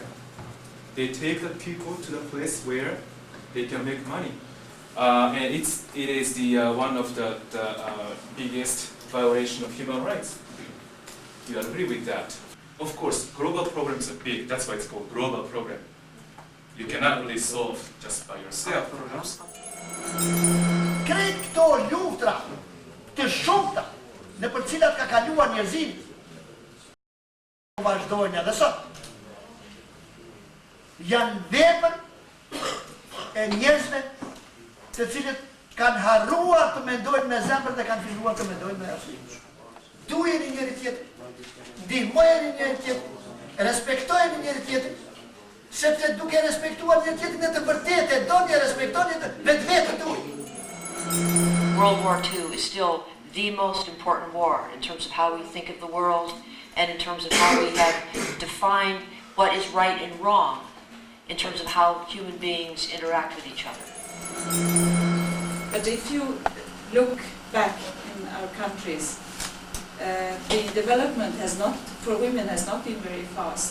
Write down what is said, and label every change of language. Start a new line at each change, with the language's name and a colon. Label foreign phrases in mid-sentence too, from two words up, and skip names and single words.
English: They take the people to the place where they can make money, and it is the one of the biggest violation of human rights. You agree with that? Of course, global problems are big. That's why it's called global problem. You cannot really solve just by yourself, perhaps.
Albanian: Krejt këto luftra të shumta në për cilat ka kaluar njerëzimi vazhdojnë edhe sot. Janë vepër e njerëzve të cilët kanë harruar të mendojnë me zemër dhe kanë filluar të mendojnë me arsye. Dujeni njëri tjetrin, ndihmojeni njëri tjetrin, respektojeni njëri tjetrin, sepse duke respektuar njëri tjetrin në të vërtetë e doni e respektoni vetveten tuaj.
English: World War II is still the most important war in terms of how we think of the world and in terms of how we have defined what is right and wrong in terms of how human beings interact with each other. But if you look back in our countries, the development for women has not been very fast.